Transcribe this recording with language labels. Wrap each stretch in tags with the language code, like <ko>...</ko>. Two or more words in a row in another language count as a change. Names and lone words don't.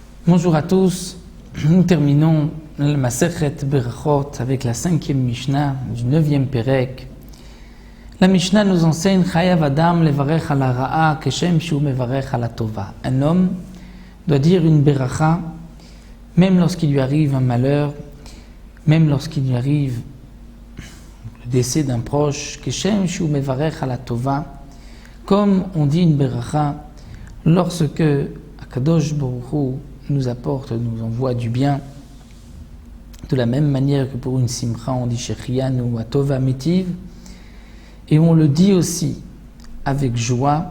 <fr>Bonjour à tous, nous terminons le Masechet Berachot avec la 5e Mishnah du 9e Perek. La Mishnah nous enseigne</fr> <he>חייב אדם לברך על הרעה כשם שהוא מברך על הטובה.</he> <fr>Un homme doit dire une beracha même lorsqu'il lui arrive un malheur, même lorsqu'il lui arrive le décès d'un proche,</fr> <he>כשם שהוא מברך על הטובה,</he> <fr>comme on dit une beracha lorsque</fr> <he>הקדוש ברוך הוא</he> <fr>nous apporte, nous envoie du bien, de la même manière que pour une simcha on dit Shechianu ou</fr> <he>הטוב והמטיב,</he> <fr>et on le dit aussi avec joie.</fr>